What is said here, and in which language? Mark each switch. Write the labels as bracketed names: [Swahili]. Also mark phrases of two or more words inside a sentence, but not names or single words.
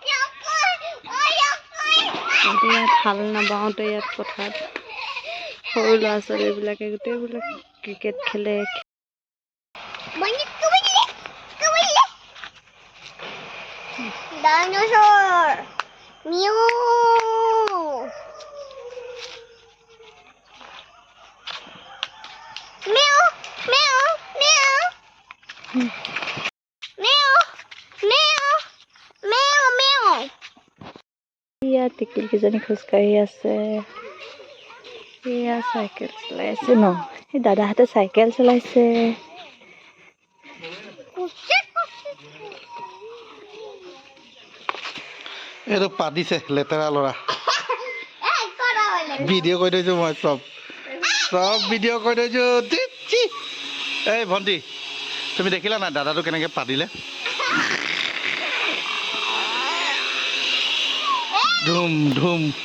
[Assamese] ইয়াত হাল নাবাওঁতে ইয়াত পথাৰত সৰু ল'ৰা ছোৱালীবিলাকে গোটেইবিলাক ক্ৰিকেট খেলে Dinosaur. Meow. Meow. Meow. Meow. Meow. Meow. Meow. Meow. এয়া টিকিল কেইজনী খোজকাঢ়ি আছে এয়া চাইকেল চলাই আছে ন এই দাদাহঁতে চাইকেল চলাইছে এইটো পাতিছে লেতেৰা ল'ৰা ভিডিঅ' কৰি থৈছোঁ মই চব ভিডিঅ' কৰি থৈছোঁ এই ভণ্টি তুমি দেখিলা নাই দাদাটো কেনেকৈ পাতিলে ধুম ধুম